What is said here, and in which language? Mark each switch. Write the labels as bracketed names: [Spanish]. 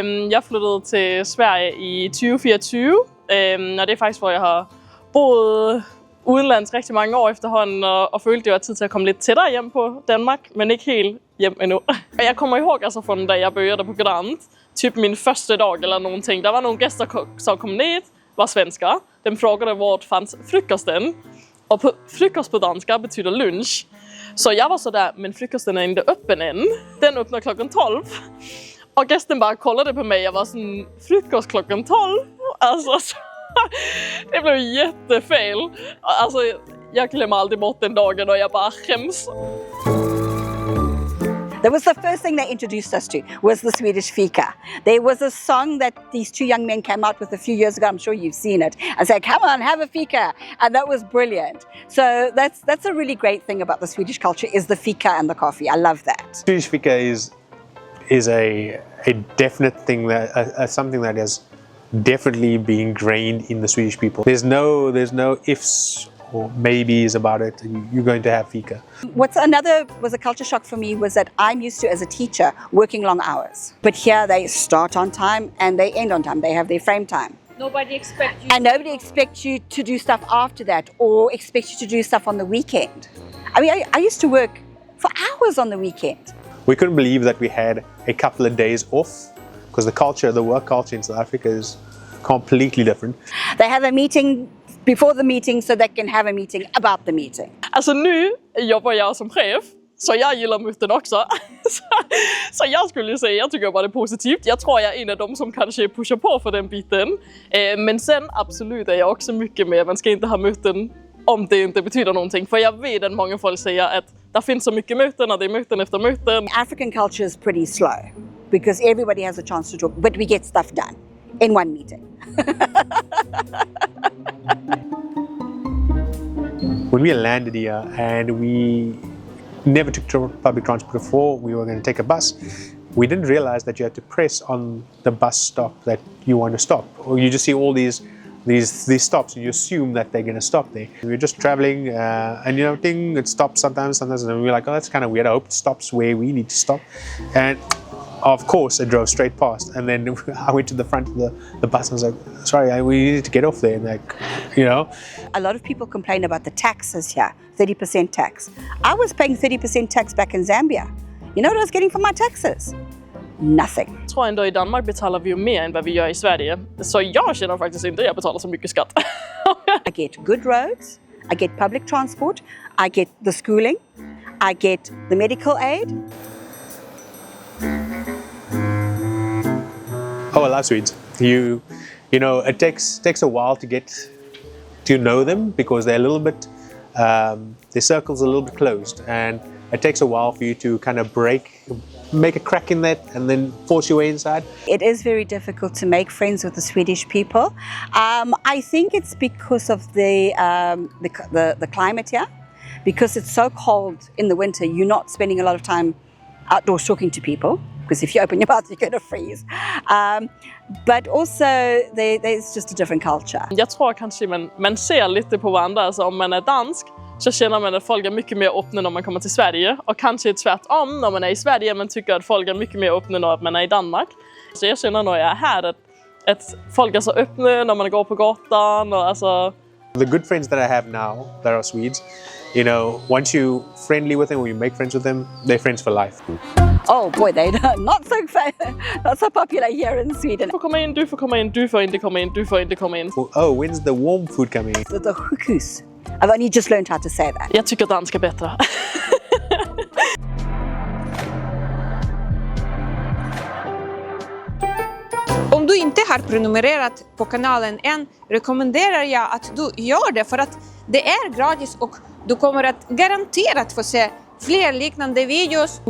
[Danish] Jeg flyttede til Sverige i 2024, og det er faktisk, hvor jeg har boet udenlands rigtig mange år efterhånden, og følte, det var tid til at komme lidt tættere hjem på Danmark, men ikke helt hjem endnu. Og jeg [Swedish] kommer ihåg alltså från da jag började på Grand, typ min första dag eller någonting. [Danish] Der var nogle gæster, som kom ned, var svenskar. [Swedish] De frågade vart fanns frukosten. Och frukost på danska betyder lunch. Så jag var så där, men frukosten är inte öppen än. Den öppnar klockan 12. Och gästen bara kollade på mig. Jag var sån, frukost klockan 12? Alltså, det blev jättefel. Alltså, jag glömmer aldrig bort den dagen och jag bara skäms. [English] That was the first thing they introduced us to, was the Swedish fika. There was a song that these two young men came out with a few years ago, I'm sure you've seen it, and said, come on, have a fika. And that was brilliant. So that's a really great thing about the Swedish culture, is the fika and the coffee. I love that. Swedish fika is a definite thing, that something that has definitely been ingrained in the Swedish people. There's no ifs or maybes about it. You're going to have fika. What's another was a culture shock for me was that I'm used to, as a teacher, working long hours. But here they start on time and they end on time. They have their frame time. Nobody expects you. And nobody expects you to do stuff after that or expects you to do stuff on the weekend. I mean, I used to work for hours on the weekend. We couldn't believe that we had a couple of days off, because the work culture in South Africa is completely different. They have a meeting before the meeting so they can have a meeting about the meeting. [Swedish] Alltså nu jobbar jag som chef, så jag gillar möten också. Så jag skulle säga, jag tycker bara det är positivt. Jag tror jag är en av dem som kanske pushar på för den biten. Men sen absolut är jag också mycket med, man ska inte ha möten om det inte betyder någonting. För jag vet att många folk säger att det finns så mycket möten och det är möten efter möten. [English] African culture is pretty slow because everybody has a chance to talk, but we get stuff done in one meeting. When we landed here and we never took public transport before, we were going to take a bus. We didn't realize that you had to press on the bus stop that you want to stop. Or you just see all these stops and you assume that they're going to stop there. We were just traveling and ding, it stops sometimes, and we were like, oh, that's kind of weird. I hope it stops where we need to stop. And of course, it drove straight past, and then I went to the front of the bus and I was like, sorry, we needed to get off there. And A lot of people complain about the taxes here, 30% tax. I was paying 30% tax back in Zambia. You know what I was getting for my taxes? Nothing. [Swedish] Jag tror ändå i Danmark betalar vi ju mer än vad vi gör i Sverige. Så jag känner faktiskt inte att jag betalar så mycket skatt. [English] I get good roads, I get public transport, I get the schooling, I get the medical aid. Oh, I love Swedes. You know, it takes a while to get to know them because they're a little bit, their circle's a little bit closed, and it takes a while for you to kind of make a crack in that, and then force your way inside. It is very difficult to make friends with the Swedish people. I think it's because of the climate here. Because it's so cold in the winter, you're not spending a lot of time outdoors talking to people. Because if you open your mouth, you're going to freeze. But also, there's just a different culture. [Swedish] Jag tror kanske man ser lite på varandra. Alltså om man är dansk så känner man att folk är mycket mer öppna när man kommer till Sverige. Och kanske tvärtom när man är i Sverige man tycker att folk är mycket mer öppna när man är i Danmark. Så jag känner när jag är här att folk är så öppna när man går på gatan. Och alltså... [English] The good friends that I have now that are Swedes, you know, once you're friendly with them or you make friends with them, they're friends for life. Oh boy, they're not so popular here in Sweden. [Swedish] Du får komma in, du får komma in, du får inte komma in, du får inte komma in. [English] Oh, when's the warm food coming in? The sjukhus. I've only just learned how to say that. [Swedish] Jag tycker danska är bättre. Om du inte har prenumererat på kanalen än rekommenderar jag att du gör det för att det är gratis och du kommer att garanterat få se fler liknande videos.